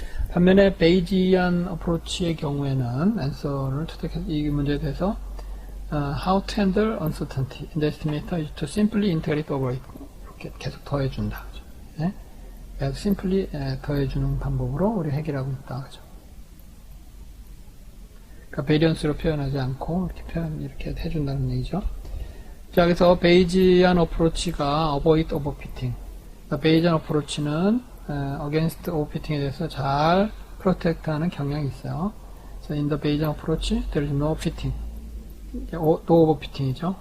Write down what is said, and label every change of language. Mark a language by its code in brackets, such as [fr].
[ko] 반면에 베이지안 어프로치의 경우에는 앤서를 투닥해서 이 문제에 대해서 how to handle uncertainty in the estimator is to simply integrate over it. 이렇게 계속 더해준다. 네? 그래서 simply 더해주는 방법으로 우리 해결하고 있다. 그죠? 그러니까 베리언스로 표현하지 않고 이렇게 해준다는 얘기죠. 자, 그래서 베이지안 어프로치가 avoid overfitting. 그러니까 베이지안 어프로치는 against overfitting 에 대해서 잘 프로텍트하는 경향이 있어요. [en] So in the Bayesian approach, there is no fitting. [ko] no overfitting이죠.